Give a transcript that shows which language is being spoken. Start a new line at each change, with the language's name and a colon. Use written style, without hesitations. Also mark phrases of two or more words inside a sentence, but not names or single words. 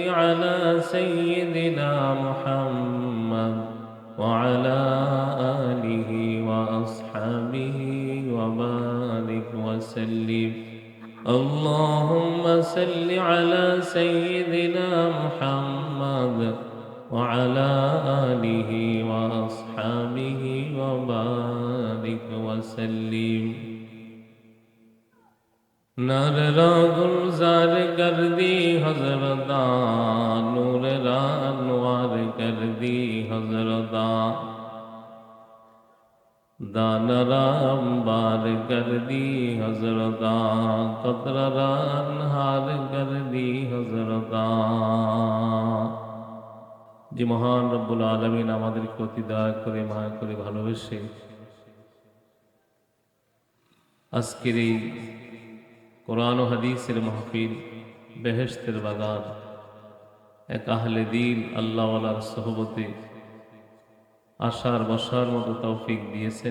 Arabic: على سيدنا محمد وعلى آله وأصحابه وبارك وسلم اللهم صل على سيدنا محمد وعلى آله وأصحابه وبارك وسلم
Persian: نار را گلزار کر دی حضرتا نور را انوار کر دی حضرتا دانه‌را انبار کردی حضرتا قطره‌را انهار کردی حضرتا.
Bangla: যে মহান রব্বুল আলামিন আমাদেরকে অতি দয়া করে মায়া করে ভালোবেসে আজকের এই কোরআন ও হাদিসের মাহফিল, বেহেশতের বাগান, এক আহলে দিন আল্লাহওয়ালার সোহবতে আসার বসার মতো তৌফিক দিয়েছেন।